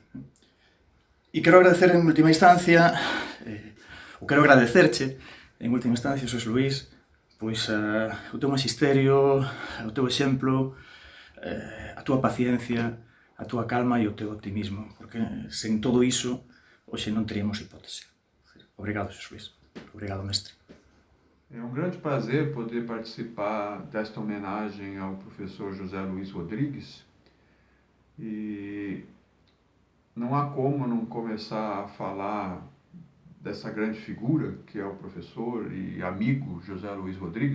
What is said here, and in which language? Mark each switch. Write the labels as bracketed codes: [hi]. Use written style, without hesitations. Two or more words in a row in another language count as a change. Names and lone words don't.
[gl] E quero agradecer en última instancia, Xosé Luis, pois o teu magisterio, o teu exemplo, a túa paciencia, a túa calma e o teu optimismo, porque sen todo iso hoxe non teríamos hipótese. Obrigado, Xosé Luis. Obrigado, mestre. [pt] É um grande prazer poder participar desta homenagem ao professor José Luiz Rodrigues, e não há como não começar a falar dessa grande figura que é o professor e amigo José Luiz Rodrigues.